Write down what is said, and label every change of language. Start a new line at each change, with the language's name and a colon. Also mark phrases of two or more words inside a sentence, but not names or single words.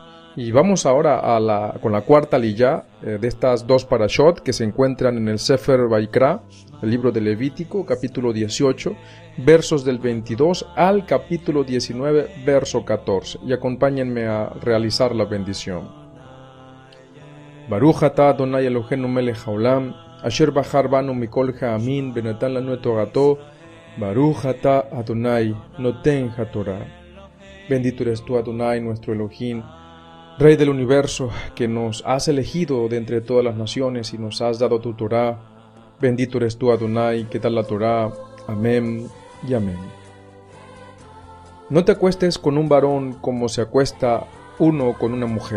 Spanish: Y vamos ahora con la cuarta aliyá de estas dos parashot que se encuentran en el Sefer Vaikra, el libro de Levítico, capítulo 18, versos del 22 al capítulo 19, verso 14. Y acompáñenme a realizar la bendición.
Hebrew: ברוך אתה אדוני אלוהינו מלך העולם אשר בחר בנו מכל העמים ונתן לנו את תורתו ברוך אתה אדוני נותן התורה.
Spanish: Bendito eres tú, Adonai, nuestro Elohim, Rey del universo, que nos has elegido de entre todas las naciones y nos has dado tu Torá. Bendito eres tú, Adonai, que da la Torá. Amén y amén. No te acuestes con un varón como se acuesta uno con una mujer.